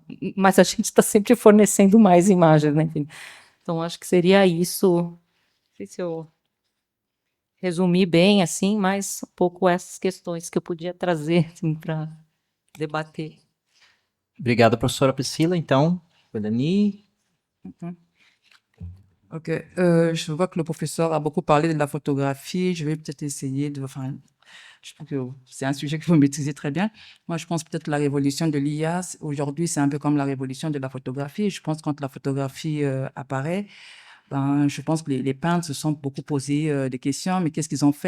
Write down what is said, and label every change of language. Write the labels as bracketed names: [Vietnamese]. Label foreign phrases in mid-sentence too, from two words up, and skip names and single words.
[Portuguese] Mas a gente está sempre fornecendo mais imagens, né? Enfim. Então, acho que seria isso. Não sei se eu resumi bem, assim, mas um pouco essas questões que eu podia trazer assim, para debater. Obrigado, professora Priscila. Então, Dani. [French] Ok, je vois que le professeur a beaucoup parlé de la photographie. Je vais peut-être essayer enfin, je trouve que c'est un sujet que vous maîtrisez très bien. Moi, je pense peut-être la révolution de l'IA, aujourd'hui, c'est un peu comme la révolution de la photographie. Je pense que quand la photographie apparaît, je pense que les peintres se sont beaucoup posé des questions, mais qu'est-ce qu'ils ont fait?